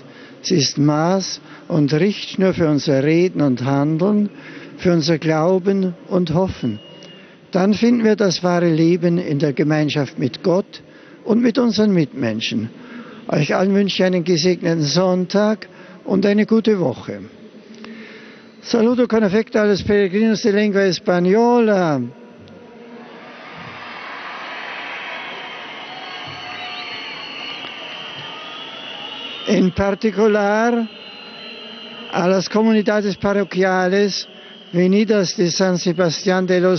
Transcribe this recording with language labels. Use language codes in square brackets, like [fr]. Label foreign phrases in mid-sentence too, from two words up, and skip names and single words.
[de] Sie ist Maß und Richtschnur für unser Reden und Handeln, für unser Glauben und Hoffen. Dann finden wir das wahre Leben in der Gemeinschaft mit Gott und mit unseren Mitmenschen. Euch allen wünsche ich einen gesegneten Sonntag und eine gute Woche. [it] Saluto con affetto [es] a los peregrinos de lengua española. En particular a las comunidades parroquiales venidas de San Sebastián de los